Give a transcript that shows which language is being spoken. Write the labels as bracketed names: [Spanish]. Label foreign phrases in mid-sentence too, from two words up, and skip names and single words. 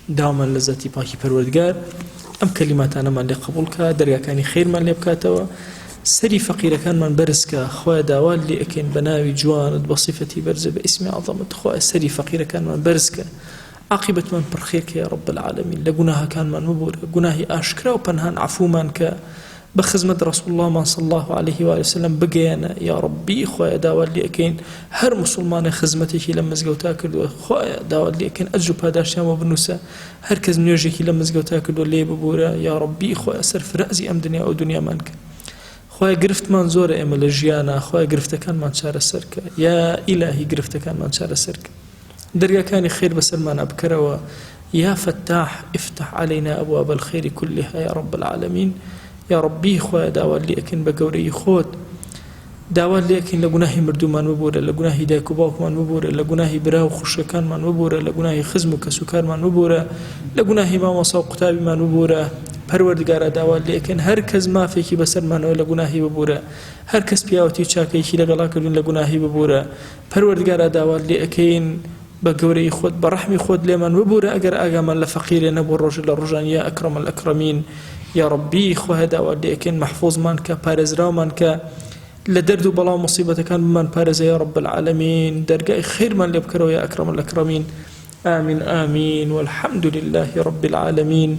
[Central Kurdish] داوامان لە زەتی پاکی پەروەردگار ئەم کەلیماتانەمان لێ قبوڵکە دەرگاکانی خێرمان لێ بکاتەوە سەری فەقیرەکانمان بەرزکە خۆی داوا لێ ئەکەین بە ناوی جوانت بە صیفەتی بەرزە بە ئیسمی عەظەمەت خۆی سەری فەقیرەکانمان بەرزکە عاقبەتمان پڕخێرکە [Arabic] یا رب العالمین [Central Kurdish] لە گوناهەکانمان مبورە گوناهی ئاشکرا و پەنهان عەفومان کە بە خزمەت [Arabic] رسول الله صلی الله عليه و آله وسلم [Central Kurdish] بگەیەنە یا ربی خۆی داوا لێ ئەکەین هەر مسلمانێک خزمەتێکی لە مزگەوتا کردووە خۆی داوا لێ ئەکەین ئەجر و پاداشیانەوە بنووسە هەر کەس نوێژێکی لە مزگەوتا کردووە لێ ببورە [Arabic] یا ربی [Central Kurdish] خۆی سەرفرازی ئەم دنیا و دنیامان کە خۆی گرفتمان زۆرە ئێمە لە ژیانە خۆی گرفتەکانمان چارەسەرکە [Arabic] یا ئیلاهی [Central Kurdish] گرفتەکانمان چارەسەرکە دەرگاکانی خێر بەسەرمانە بکەرەوە [Arabic] یا فتاح افتح علينا أبواب الخير كلها يا رب العالمين يا ربي [Central Kurdish] خۆی داوا لێ ئەکەین بە گەورەی خۆت داوا لێ ئەکەین لە گوناهی مردومان ببورە لە گوناهی دایک و باوکمان ببورە لە گوناهی برا و خوشەکانمان ببورە لە گوناهی خزم و کەسوکارمان ببورە لە گوناهی مامۆسا و قوتابیمان ببورە پەروەردگارە داوا لێ ئەکەین هەر کەس مافێکی بەسەرمانەوە لە گوناهی ببورە هەر کەس پیاوەتی چاکەیەکی لەگەڵا کردوین لە گوناهی ببورە پەروەردگارە داوا لێ ئەکەین بە گەورەی خۆت بە ڕەحمی خۆت لێمان ببورە ئەگەر ئاگامان لە فەقیرێ نەبوو ڕۆژ لە ڕۆژان [Arabic] یا ئەکرەم الئەکرەمین یا ربی [Central Kurdish] خۆی داوا لێ ئەکەین مەحفوظمان کە پارێزراومان کە لە دەرد و بەڵاو مصیبەتەکان بمان پارێزە [Arabic] یا رب العالمین [Central Kurdish] دەرگای خێرمان لێ بکەرەوە [Arabic] یا ئەکرەم الئەکرەمین آمین آمین والحمد لله رب العالمين